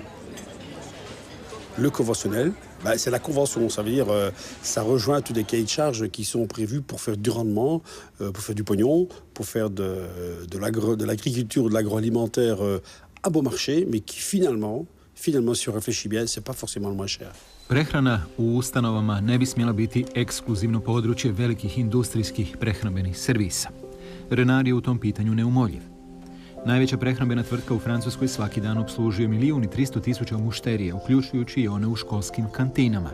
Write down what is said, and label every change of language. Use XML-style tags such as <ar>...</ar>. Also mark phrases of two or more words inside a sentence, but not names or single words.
<fr>Le conventionnel, c'est la convention, ça veut dire ça rejoint tous les cahiers de charges qui sont prévus pour faire du rendement, pour faire du pognon, pour faire de l'agriculture ou de l'agroalimentaire à bon marché, mais qui finalement, si on réfléchit bien, c'est pas forcément le moins cher.</fr> <hr>Prehrana u ustanovama ne bi smjela biti ekskluzivno područje velikih industrijskih prehrambenih servisa. Renard je u tom pitanju neumoljiv. Najveća prehrambena tvrtka u Francuskoj svaki dan obslužuje 1.300.000 mušterija, uključujući i one u školskim kantinama.</hr>